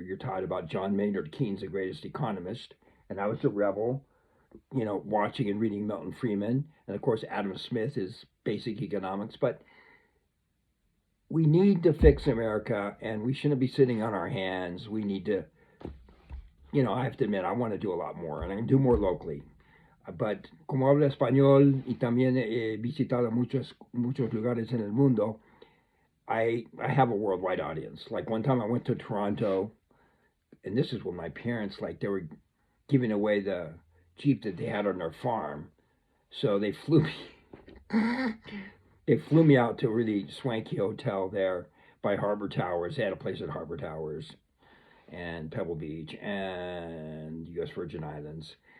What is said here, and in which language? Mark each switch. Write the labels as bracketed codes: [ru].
[en] You're taught about John Maynard Keynes, the greatest economist. And I was a rebel, watching and reading Milton Friedman. And of course, Adam Smith is basic economics. But we need to fix America, and we shouldn't be sitting on our hands. We need to, I have to admit, I want to do a lot more, and I can do more locally. [es] But como hablo español y también he visitado muchos lugares en el mundo, [en] I have a worldwide audience. Like one time I went to Toronto, and this is when my parents, they were giving away the Jeep that they had on their farm. So they flew me out to a really swanky hotel there by Harbor Towers. They had a place at Harbor Towers and Pebble Beach and U.S. Virgin Islands.